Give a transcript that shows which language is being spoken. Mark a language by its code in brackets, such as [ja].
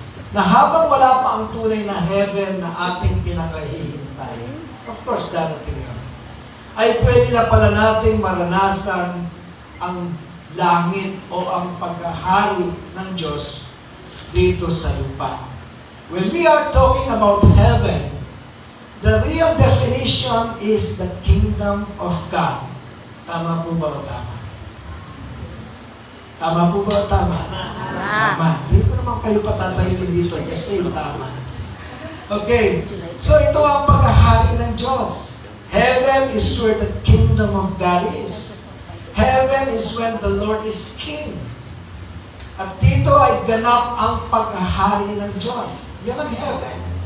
[tl] Na habang wala pa ang tunay na heaven na ating pinakahihintay, [en] of course, [tl] darating yun, ay pwede na pala nating maranasan ang langit o ang paghahari ng Diyos dito sa lupa. [en] When we are talking about heaven, the real definition is the kingdom of God. [tl] Tama po ba o tama? Tama po ba o tama? Tama. Hindi ko naman kayo patatayuin dito. [en] Just say [tl] tama. Okay. So ito ang paghahari ng Diyos. [en] Heaven is where the kingdom of God is. Heaven is when the Lord is King. [tl] At dito ay ganap ang paghahari ng Diyos. Yan ang heaven.